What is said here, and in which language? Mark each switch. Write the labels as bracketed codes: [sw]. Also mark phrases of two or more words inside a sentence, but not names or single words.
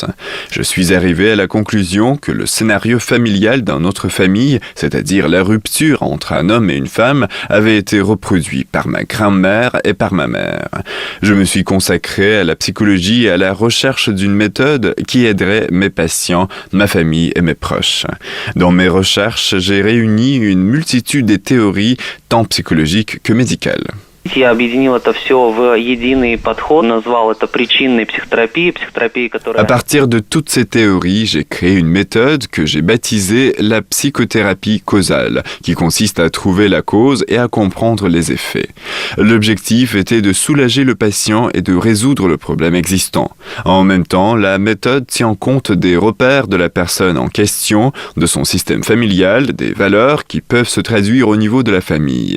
[fr] Je suis arrivé à la conclusion que le scénario familial dans notre famille, c'est-à-dire la rupture entre un homme et une femme, avait été reproduit par ma grand-mère et par ma mère. Je me suis consacré à la psychologie et à la recherche d'une méthode qui aiderait mes patients, ma famille et mes proches. Dans mes recherches, j'ai réuni une multitude des théories tant psychologiques que médicales. [ru] Я объединил это все в единый подход, назвал это причинной психотерапией, которая... [fr] À partir de toutes ces théories, j'ai créé une méthode que j'ai baptisée la psychothérapie causale, qui consiste à trouver la cause et à comprendre les effets. L'objectif était de soulager le patient et de résoudre le problème existant. En même temps, la méthode tient compte des repères de la personne en question, de son système familial, des valeurs qui peuvent se traduire au niveau de la famille.